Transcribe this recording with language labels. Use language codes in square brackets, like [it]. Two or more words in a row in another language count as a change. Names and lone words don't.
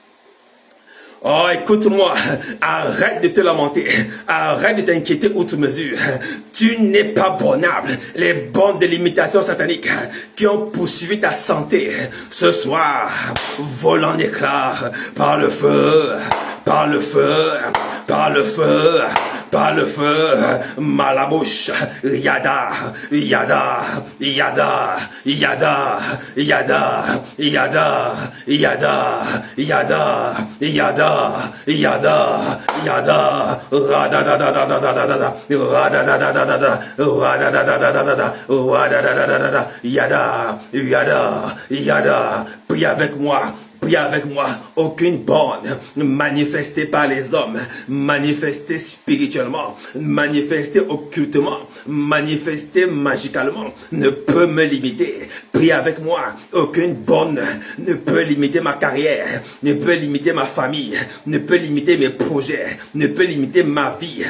[fr] Oh, écoute-moi, arrête de te lamenter, arrête de t'inquiéter outre mesure. Tu n'es pas bornable. Les bornes de limitation satanique qui ont poursuivi ta santé, ce soir, volent en éclats par le feu, par le feu, par le feu, par le feu, malabouche, yada, yada, yada, yada, yada, yada, yada, yada, yada, yada, yada, rada da da da da da da da, rada da da da da da, rada da da da da da da, rada da da da da da, yada, yada, yada, prie avec moi. Prie avec moi, aucune borne manifestée par les hommes, manifestée spirituellement, manifestée occultement, manifestée magicalement, ne peut me limiter. Prie avec moi, aucune borne ne peut limiter ma carrière, ne peut limiter ma famille, ne peut limiter mes projets, ne peut limiter ma vie.